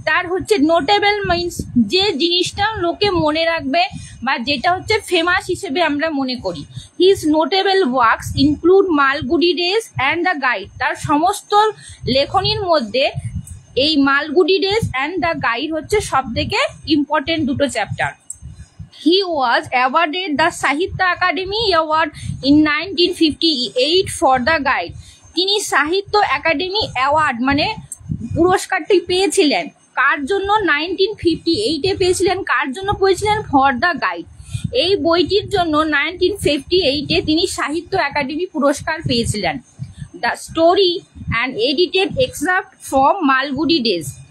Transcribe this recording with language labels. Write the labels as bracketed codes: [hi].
[bn] তার হচ্ছে notable means যে জিনিসটা লোকে মনে রাখবে বা যেটা হচ্ছে ফেমাস হিসেবে আমরা মনে করি। [en] His notable works include Malgudi Days and the Guide. [bn] তার সমস্ত লেখনীর মধ্যে এই Malgudi days and the guide হচ্ছে সব থেকে ইম্পর্টেন্ট দুটো chapter. [en] He was awarded the Sahitya Academy Award in 1958 for the guide. [bn] তিনি সাহিত্য একাডেমি অ্যাওয়ার্ড মানে পুরস্কারটি পেয়েছিলেন। কার জন্য? 1958-এ পেয়েছিলেন। কার জন্য পেয়েছিলেন? [en] For the Guide. [bn] এই বইটির জন্য 1958-এ তিনি সাহিত্য একাডেমি পুরস্কার পেয়েছিলেন। [en] The story and edited extract from Malgudi Days.